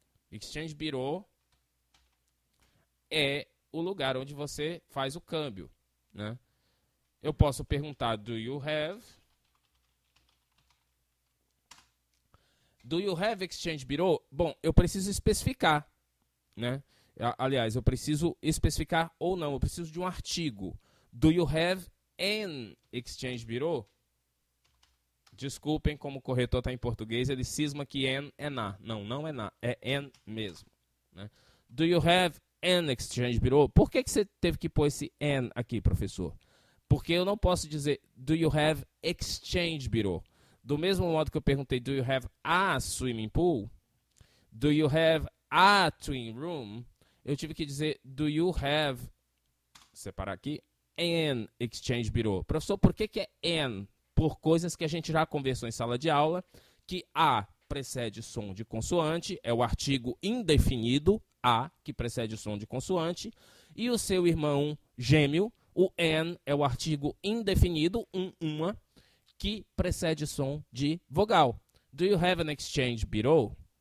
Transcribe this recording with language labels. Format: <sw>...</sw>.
<pt>Exchange Bureau é o lugar onde você faz o câmbio, né? Eu posso perguntar,</pt> <en>do you have Exchange Bureau?</en> <pt>Bom, eu preciso especificar, né? Aliás, eu preciso especificar ou não, eu preciso de um artigo.</pt> <en>Do you have an Exchange Bureau?</en> <pt>Desculpem, como o corretor está em português, ele cisma que an é na. Não, não é na, é an mesmo, né?</pt> <en>Do you have an Exchange Bureau?</en> <pt>Por que você teve que pôr esse an aqui, professor? Porque eu não posso dizer</pt> <en>do you have Exchange Bureau.</en> <pt>Do mesmo modo que eu perguntei</pt> <en>do you have a swimming pool, do you have a twin room,</en> <pt>eu tive que dizer do you have, separar aqui,</pt> <en>an Exchange Bureau.</en> <pt>Professor, por que é an? Por coisas que a gente já conversou em sala de aula, que a precede som de consoante, é o artigo indefinido, a, que precede o som de consoante, e o seu irmão gêmeo, o an, é o artigo indefinido, uma, que precede som de vogal.</pt> <en>Do you have an Exchange Bureau?</en>